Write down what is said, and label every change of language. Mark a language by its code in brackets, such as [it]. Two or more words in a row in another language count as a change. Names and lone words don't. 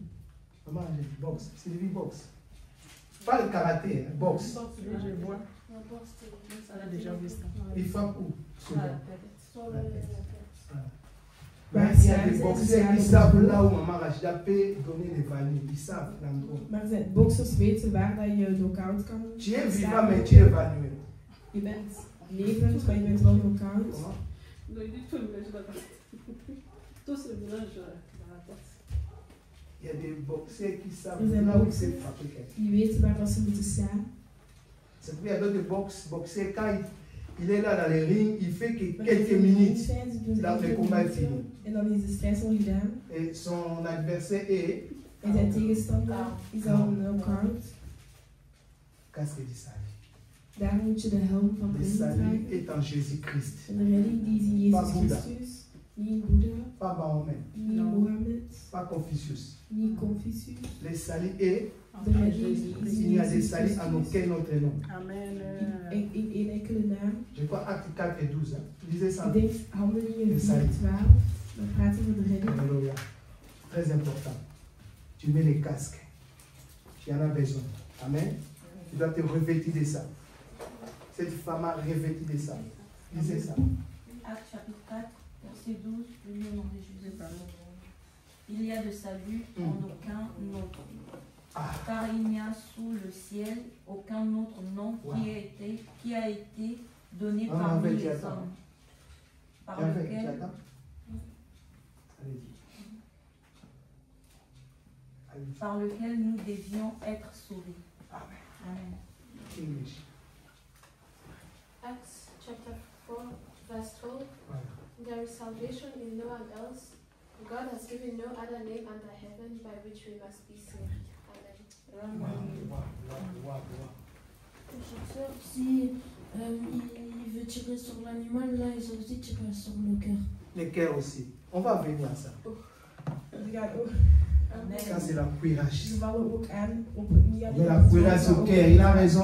[fr] Maman, j'ai dit box. C'est du box. Pas le karaté, hein, box. Je vois. Ça a déjà vu ça. Il frappe où? Sur la tête. Il y a des boxeurs qui savent là où maman Rachida peut donner les vanilles. Ils savent l'endroit. [nl] Maar er zijn boxers weten waar dat je knock-out kan. [fr] Tu es vivant, mais tu es évanoui. [nl] Je bent levend, maar je bent wel knock-out. [fr] Il y a des boxeurs qui savent là où c'est frappé. [nl] Die weten waar dat ze moeten staan. [fr] C'est pourquoi il y a d'autres boxeurs, quand il est là dans les rings, il fait que quelques minutes dans le combat est fini. [nl] En dan is de strijd al gedaan. [fr] Et son adversaire est. [nl] En zijn tegenstander is al een knock-out. [fr] Casque du salut. [nl] Daar moet je de helm van de redding dragen. [fr] Est en Jésus-Christ. [nl] En de redding die is in Jezus Christus. Niet Boeddha. [fr] Pas Mahomet. [nl] Niet Mohammed. [fr] Pas Confucius. [nl] Niet Confucius. [fr] Le salut est. [nl] De redding [fr] il n'y a de salut en aucun autre nom. Amen. [nl] In één enkele naam. [fr] Je crois Acte 4 et 12. Lisez ça. [nl] Ik denk Handelingen 4:12. Dan praat hij van de redding. [fr] Alléluia. Très important. Tu mets les casques. Tu en as besoin. Amen. Tu dois te revêtir de ça. Cette femme a revêtu de ça. Lisez ça. Acte chapitre 4, verset 12, le nom de Jésus. Il y a de salut en aucun autre. Car il n'y a sous le ciel aucun autre nom qui a été donné parmi les hommes. Par lequel nous devions être sauvés. Amen. [en] English. Acts chapter 4, verse 12. There is salvation in no one else. God has given no other name under heaven by which we must be saved. [fr] Si il veut tirer sur l'animal, là ils ont aussi tiré sur le cœur. Le cœur aussi. On va venir à ça. Ça c'est la cuirasse. Mais la cuirasse au cœur, il a raison.